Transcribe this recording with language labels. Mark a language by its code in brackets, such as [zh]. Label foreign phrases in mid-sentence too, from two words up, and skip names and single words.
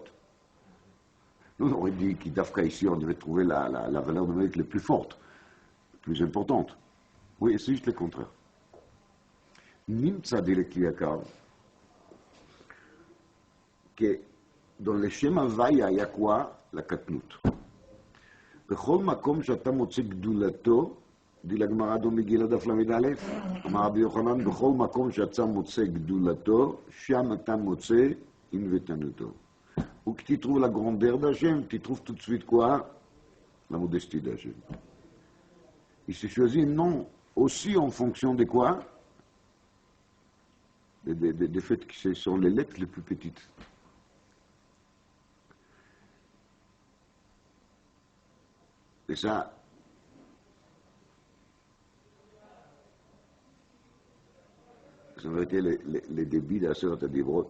[fr] Nous, on aurait dit qu'Idafka ici, on devait trouver la valeur numérique la plus forte, la plus importante. Oui, c'est juste le contraire. Nimtza dit le Kliakar que dans le schéma Vaya, il y a quoi? La Katnut. [he] בכל מקום שאתה מוצא גדולתו, די לגמרא דו מגילה דף למד א', אמר רבי יוחנן, בכל מקום שאתה מוצא גדולתו, שם אתה מוצא ענוותנותו. [fr] Ou que tu trouves la grandeur d'Hachem, tu trouves tout de suite quoi? La modestie d'Hachem. Il s'est choisi un nom aussi en fonction de quoi? Des faits que ce sont les lettres les plus petites. Et ça, ça va être les débits d' [he] עשרת הדברות.